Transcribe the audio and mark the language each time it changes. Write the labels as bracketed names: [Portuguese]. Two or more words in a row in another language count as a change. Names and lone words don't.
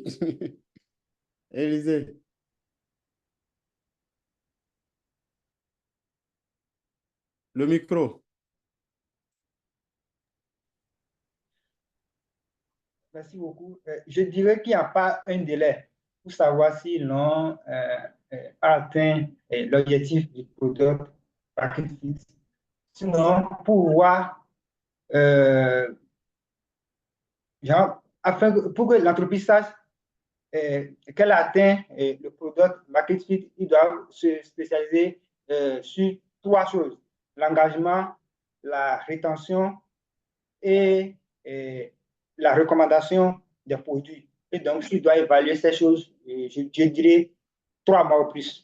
[French] Élisée. Le micro. Merci beaucoup. Je dirais qu'il n'y a pas un délai pour savoir si l'on a atteint l'objectif du [English] product market fit. [French] Sinon, pour voir, pour que l'entreprise sache qu'elle a atteint le [English] product market fit, [French] il doit se spécialiser sur 3 choses: l'engagement, la rétention et la recommandation des produits. Et donc, s'il doit évaluer ces choses, je dirais 3 mois ou plus.